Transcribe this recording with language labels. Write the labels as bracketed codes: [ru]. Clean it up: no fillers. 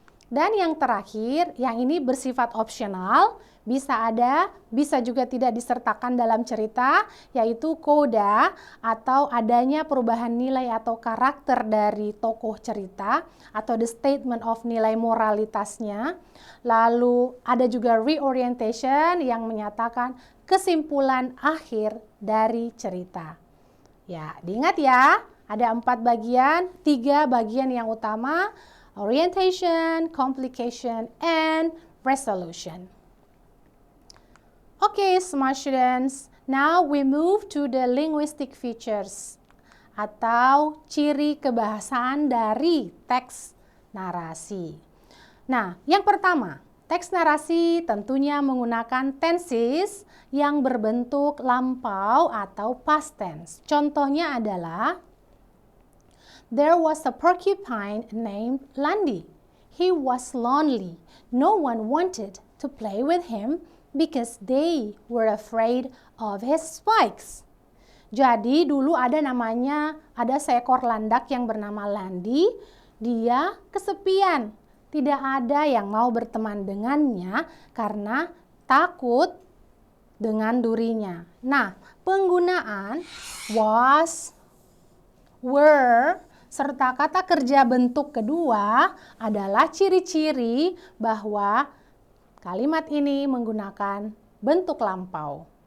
[id] Dan yang terakhir, yang ini bersifat opsional, bisa ada, bisa juga tidak disertakan dalam cerita, yaitu coda atau adanya perubahan nilai atau karakter dari tokoh cerita atau [en] the statement of [id] nilai moralitasnya. Lalu ada juga reorientation yang menyatakan kesimpulan akhir dari cerita. Ya, diingat ya, ada 4 bagian, 3 bagian yang utama, [en] orientation, complication, and resolution. Okay, smart students. Now we move to the linguistic features [id] atau ciri kebahasaan dari teks narasi. Nah, yang pertama, teks narasi tentunya menggunakan tenses yang berbentuk lampau atau past tense. Contohnya adalah [en] there was a porcupine named Landy. He was lonely. No one wanted to play with him because they were afraid of his spikes. [id] Jadi dulu ada seekor landak yang bernama Landy. Dia kesepian. Tidak ada yang mau berteman dengannya karena takut dengan durinya. Nah, penggunaan was, were, serta kata kerja bentuk kedua adalah ciri-ciri bahwa kalimat ini menggunakan bentuk lampau.